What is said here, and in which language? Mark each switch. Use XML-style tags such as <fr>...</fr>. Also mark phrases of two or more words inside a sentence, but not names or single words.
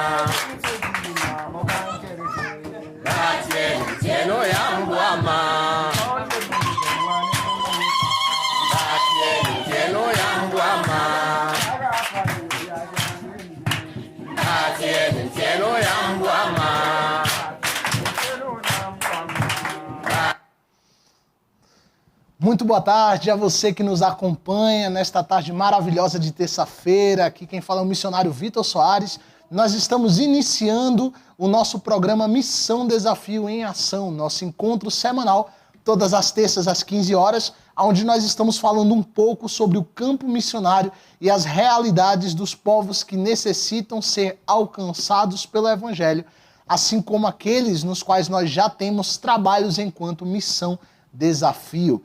<pt>Atienu Jeno Yambuama. Atienu Jeno Yambuama. Atienu Jeno Yambuama. Muito boa tarde a você que nos acompanha nesta tarde maravilhosa de terça-feira. Aqui quem fala é o missionário Vitor Soares. Nós estamos iniciando o nosso programa Missão Desafio em Ação, nosso encontro semanal, todas as terças às 15 horas, onde nós estamos falando um pouco sobre o campo missionário e as realidades dos povos que necessitam ser alcançados pelo Evangelho, assim como aqueles nos quais nós já temos trabalhos enquanto Missão Desafio.</pt>